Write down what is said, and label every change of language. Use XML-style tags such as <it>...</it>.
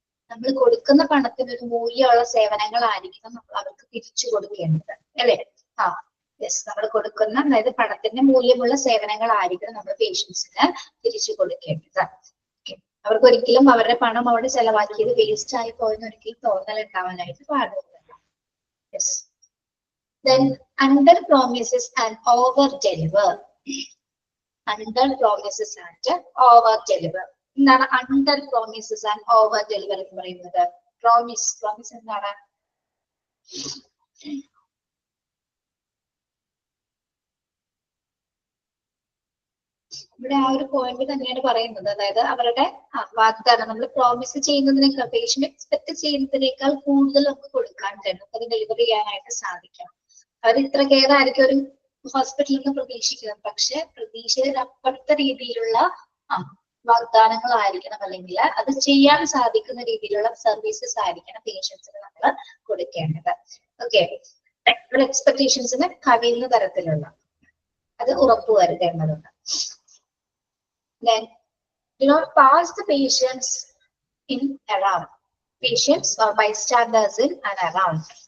<ml>നമ്മൾ കൊടുക്കുന്ന പണത്തിന് ഒരു മൂല്യമുള്ള സേവനങ്ങളായിരിക്കണം നമ്മൾ അവർക്ക് തിരിച്ചു കൊടുക്കേണ്ടത്, അല്ലേ? യെസ്, നമ്മൾ കൊടുക്കുന്ന അതായത് പണത്തിന്റെ മൂല്യമുള്ള സേവനങ്ങളായിരിക്കണം നമ്മൾ പേഷ്യൻസിന് തിരിച്ചു കൊടുക്കേണ്ടത്. അവർക്ക് ഒരിക്കലും അവരുടെ പണം അവിടെ ചെലവാക്കിയത് വേസ്റ്റ് ആയി പോയെന്ന് ഒരിക്കലും തോന്നൽ ഉണ്ടാവാനായിട്ട് പാടില്ല.</ml> <en>Yes. Then under promises and over deliver. Under promises and over deliver.</en> <ml>എന്താണ്</ml> <en>under promises and over deliver</en> <ml>എന്ന് പറയുന്നത്? പ്രോമിസ് എന്താണ്? ഇവിടെ ആ ഒരു പോയിന്റ് തന്നെയാണ് പറയുന്നത്. അതായത് അവരുടെ വാഗ്ദാനം നമ്മൾ പ്രോമിസ് ചെയ്യുന്നതിനേക്കാൾ പേഷ്യന്റ് എക്സ്പെക്ട് ചെയ്യുന്നതിനേക്കാൾ കൂടുതൽ നമുക്ക് കൊടുക്കാൻ കഴിയും, അത് ഡെലിവറി ചെയ്യാനായിട്ട് സാധിക്കണം. അവർ ഇത്ര കെയർ ആയിരിക്കും ഒരു ഹോസ്പിറ്റലിൽ നിന്ന് പ്രതീക്ഷിക്കുന്നത്, പക്ഷെ പ്രതീക്ഷയിലപ്പുറത്തെ രീതിയിലുള്ള വാഗ്ദാനങ്ങളായിരിക്കണം, അല്ലെങ്കിൽ അത് ചെയ്യാൻ സാധിക്കുന്ന രീതിയിലുള്ള സർവീസസ് ആയിരിക്കണം പേഷ്യൻസിന് നമ്മൾ കൊടുക്കേണ്ടത്. ഓക്കെ, എക്സ്പെക്ടേഷൻസിന് കവിയുന്ന തരത്തിലുള്ള അത് ഉറപ്പുവരുത്തേണ്ടതുണ്ട്.</ml> <en>Then do not pass the patients in around. Patients or bystanders in and around.</en>